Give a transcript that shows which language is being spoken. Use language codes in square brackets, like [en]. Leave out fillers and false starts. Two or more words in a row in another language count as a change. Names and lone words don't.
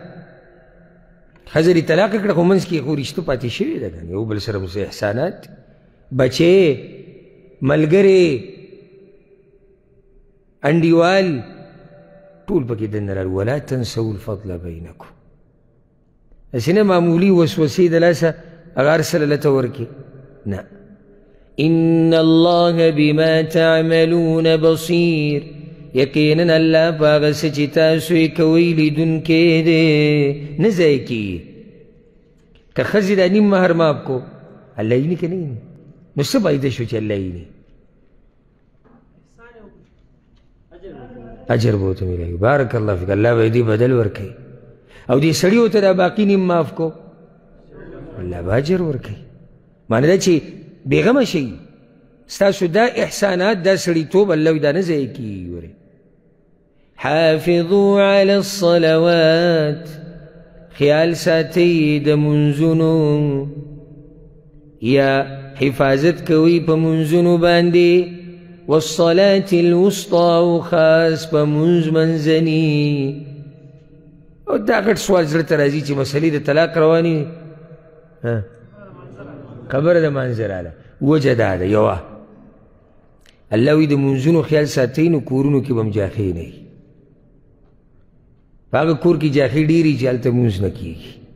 [ps] دې طلاقه کړه خو منځ کې خو رشته پاتې شوې ده که یو بل سره مو څه احسانات بچې ملګرې انډیوال ټول پکې دننه راغلي [ar] ولا تنسوا الفضل بینکم [ps] هسې نه معمولي وسوسې د لاسه هغه هر څه له لته ورکړي نه [ar] إن الله بما تعملون بصير [ps] یقینا الله په هغه څه چې تاسو یې کوئ لیدونکی دی نه ضایع کېږي که ښځې دا نیم مهر معاف کو الله یې نه که نه یې نو څه فایده شو چې الله یې نه اجر به ورته میلاوي [ar] بارک الله فیک [ps] الله به یې دې بدل ورکوي او دې سړي ورته دا باقي نیم معاف کو الله به اجر ورکوي معنی دا چې بېغمه شئ ستاسو دا احسانات دا سړیتوب الله دا نه ضایع کېږي ورې [ar] حافظوا على الصلوات [ps] خیال ساتئ د منځونو یا حفاظت کوئ په منځونو باندې [ar] والصلاة الوسطى [ps] او خاص په منځ منځني او دا غټ سوال زړه ته راځي چې مسلې د طلاق روانې خبره د منځه راله وجه دا ده یوه الله وایي د منځونو خیال ساتئ نو کورونو کې به هم جاخې نه وي په هغه کور کې جاخې ډېرې چې هلته مونځ نه کېږي